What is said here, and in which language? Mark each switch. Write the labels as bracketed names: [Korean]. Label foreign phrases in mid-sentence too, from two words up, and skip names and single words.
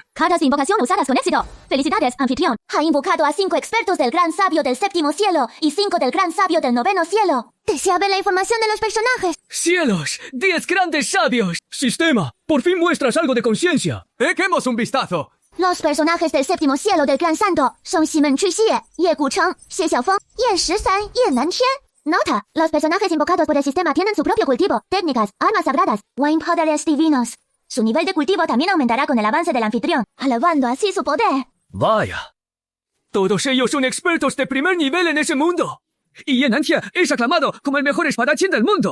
[Spanish] Cartas de invocación usadas con éxito. Felicidades, anfitrión. Ha invocado a 5 expertos del Gran Sabio del 7º cielo y 5 del Gran Sabio del 9º cielo. ¿Desea ver la información de los personajes? ¡Cielos! 10 grandes sabios. Sistema, por fin muestras algo de conciencia. ¡Echemos un vistazo! Los personajes del 7º cielo del Gran Santo son Ximen Chuxie, Ye Gucheng, Xie Xiaofeng, Ye Shisan, Ye Nantian. Nota, los personajes invocados por el sistema tienen su propio cultivo, técnicas, armas sagradas, wine poderes divinos. Su nivel de cultivo también aumentará con el avance del anfitrión, alabando así su poder. Vaya. Todos ellos son expertos de primer nivel en ese mundo. Y Ye Nantia es aclamado como el mejor espadachín del mundo.